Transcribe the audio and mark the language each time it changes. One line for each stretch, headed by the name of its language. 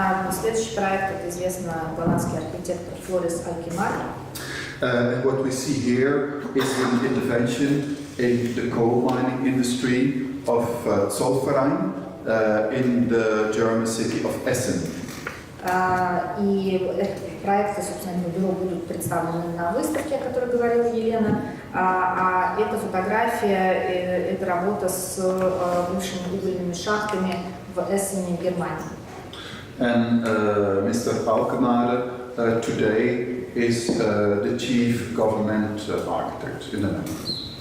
Russian: Следующий проект — это известный голландский архитектор Флорис Алкемаде.
English: And what we see here is an intervention in the coal mining industry of Zollverein in the German city of Essen.
Russian: И проекты, собственно, бюро будут представлены на выставке, о которой говорила Елена. А эта фотография, это работа с бывшими угольными шахтами в Эссене, Германии.
English: And Mr. Alkemade today is the chief government architect in the Netherlands.